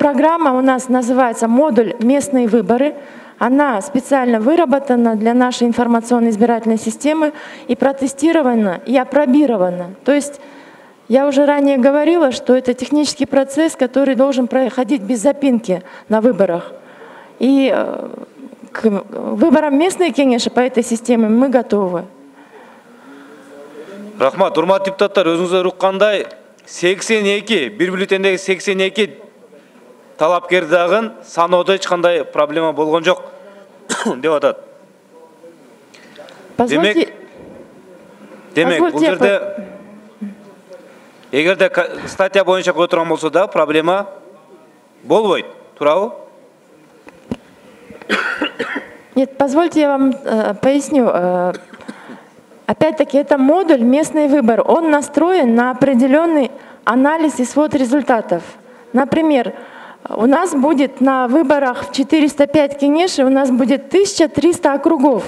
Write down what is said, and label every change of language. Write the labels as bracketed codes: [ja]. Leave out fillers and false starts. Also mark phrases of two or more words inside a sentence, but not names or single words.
[ru] Программа у нас называется «Модуль местные выборы». Она специально выработана для нашей информационной избирательной системы и протестирована, и опробирована. То есть я уже ранее говорила, что это технический процесс, который должен проходить без запинки на выборах. И к выборам местной кеңеши по этой системе мы готовы. [ky] Рахмат, урматтуу депутаттар, өзүңүздөр уккандай 82, бир бюллетендеги 82 талапкер дагы саноодо эч кандай проблема болгон жок деп атат. Демек, бул жерде эгерде статья боюнча кое турган болсо да проблема болбойт, туурабы? [ru] Нет, позвольте я вам поясню. Опять-таки, это модуль «Местный выбор». Он настроен на определенный анализ и свод результатов. Например, у нас будет на выборах в 405 кеңешей, у нас будет 1300 округов.